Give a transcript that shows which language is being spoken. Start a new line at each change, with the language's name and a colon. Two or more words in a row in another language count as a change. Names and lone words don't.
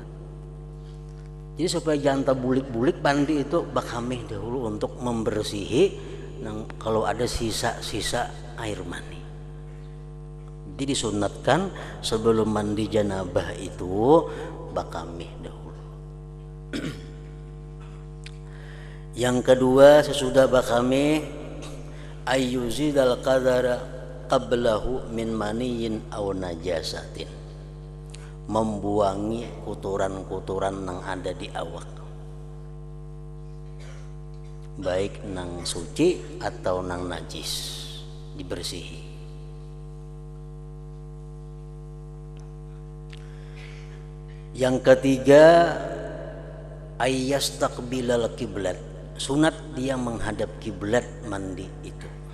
Banjar: Jadi supaya jangan terbulik-bulik, mandi itu bakamih dahulu untuk membersihi kalau ada sisa-sisa air mani. Jadi disunatkan sebelum mandi janabah itu bakamih dahulu. Yang kedua, sesudah bakamih
Arabic: ayyuzidal qadara qablahu min maniyin aw najasatin,
Banjar: membuangi kotoran-kotoran yang ada di awak, baik nang suci atau nang najis, dibersihi. Yang ketiga
Arabic: ayyastaqbilal kiblat,
Banjar: sunat dia menghadap kiblat mandi itu.